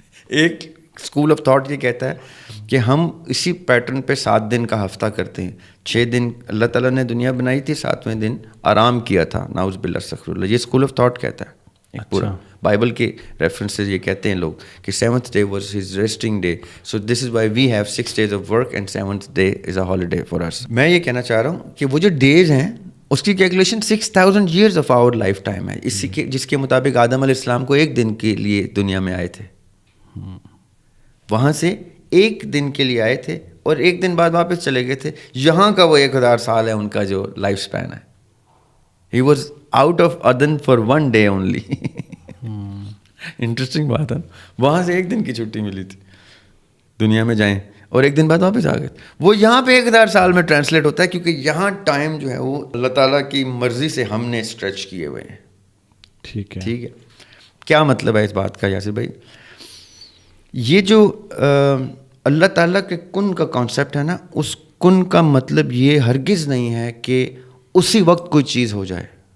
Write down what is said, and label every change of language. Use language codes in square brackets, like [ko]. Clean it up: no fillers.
[ur] ایک school of thought یہ کہتا ہے کہ ہم اسی پیٹرن پہ 7 دن کا ہفتہ کرتے ہیں. 6 دن اللہ تعالیٰ نے دنیا بنائی تھی, 7ویں دن آرام کیا تھا. ناؤز باللہ استغفر اللہ. یہ اسکول آف تھاٹ کہتا ہے. ایک پورا بائبل کے ریفرنسز یہ کہتے ہیں لوگ کہ [en] 7th day was his resting day. So this is why we have 6 days of work and 7th day is a holiday for us. [ur] میں یہ کہنا چاہ رہا ہوں کہ وہ جو ڈیز ہیں اس کی calculation [en] 6000 years of our life time [ur] ہے. اسی کے جس کے مطابق آدم علیہ السلام کو 1 دن کے لیے دنیا میں آئے تھے, وہاں سے 1 دن کے لیے آئے تھے اور 1 دن بعد واپس چلے گئے تھے. یہاں کا وہ 1000 سال ہے ان کا جو لائف سپین ہے. [en] He was out of Aden for 1 day only. [ur] Interesting بات ہے. وہاں سے 1 دن کی چھٹی ملی تھی, دنیا میں جائیں. اور ایک دن بعد واپس آ گئے. وہ یہاں پہ 1000 سال میں ٹرانسلیٹ ہوتا ہے, کیونکہ یہاں ٹائم جو ہے وہ اللہ تعالیٰ کی مرضی سے ہم نے اسٹریچ کیے ہوئے ہیں. ٹھیک ہے. ٹھیک ہے, کیا مطلب ہے اس بات کا یاسر بھائی؟ یہ جو اللہ تعالیٰ کے کن کا کانسیپٹ ہے نا, اس کن کا مطلب یہ ہرگز نہیں ہے کہ اسی وقت کوئی چیز ہو جائے.